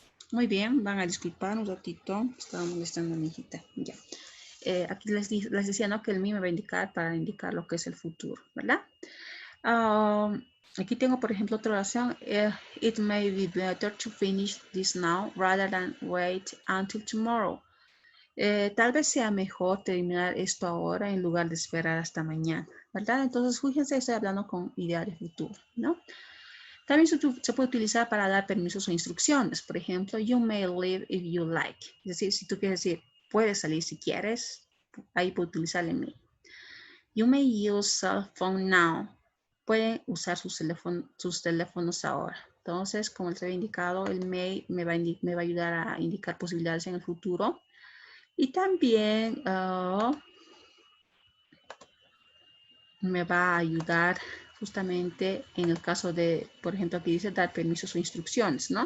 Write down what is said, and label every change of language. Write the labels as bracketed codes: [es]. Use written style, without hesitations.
[es] Muy bien, van a disculpar un ratito, estaba molestando a mi hijita. Ya. Aquí les decía, ¿no? Que el mío me va a indicar para indicar lo que es el futuro, ¿verdad? Aquí tengo, por ejemplo, otra oración. [en] It may be better to finish this now rather than wait until tomorrow. [es] Tal vez sea mejor terminar esto ahora en lugar de esperar hasta mañana, ¿verdad? Entonces, fíjense, estoy hablando con idea de futuro, ¿no? También se puede utilizar para dar permisos o instrucciones. Por ejemplo, [en] you may leave if you like. [es] Es decir, si tú quieres decir, puedes salir si quieres, ahí puede utilizar el may. [en] You may use cell phone now. [es] Pueden usar sus teléfonos ahora. Entonces, como les había indicado, el may me va a ayudar a indicar posibilidades en el futuro. Y también me va a ayudar justamente en el caso de, por ejemplo, aquí dice dar permisos o instrucciones, ¿no?